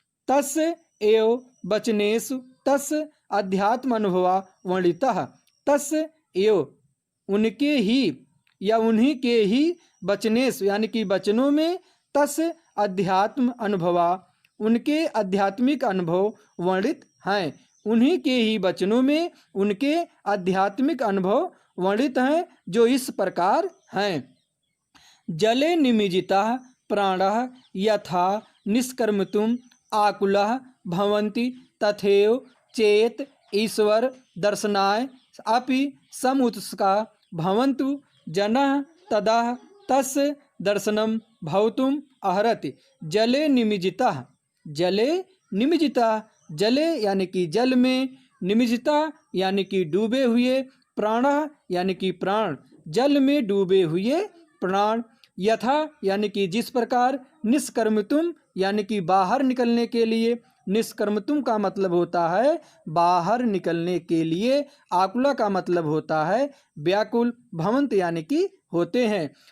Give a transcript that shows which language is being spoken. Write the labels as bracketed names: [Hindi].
[Sanskrit] तस् एव वचनेषु तस् अध्यात्म अनुभवा वर्णितः, [Hindi] तस् एव उनके ही या उन्हीं के ही वचनेषु यानी कि वचनों में, तस् अध्यात्म अनुभवा उनके आध्यात्मिक अनुभव वर्णित हैं। उन्हीं के ही वचनों में उनके आध्यात्मिक अनुभव वर्णित हैं जो इस प्रकार हैं। [Sanskrit] जले निमज्जिताः प्राणाः यथा निष्कर्मतुम् आकुलाः भवन्ति तथैव चेत् ईश्वर दर्शनाय अपि समुत्सुका भवन्तु जनाः तदा तस्य दर्शनं भवितुम् अर्हति। [Hindi] जले निमज्जिताः, जले निमज्जिताः, जले यानी कि जल में, निमज्जिता यानी कि डूबे हुए, प्राणः यानी कि प्राण, जल में डूबे हुए प्राण, यथा यानी कि जिस प्रकार, निष्कर्मतुम यानी कि बाहर निकलने के लिए, निष्कर्मतुम का मतलब होता है बाहर निकलने के लिए, आकुला का मतलब होता है व्याकुल, भवंत यानी कि होते हैं।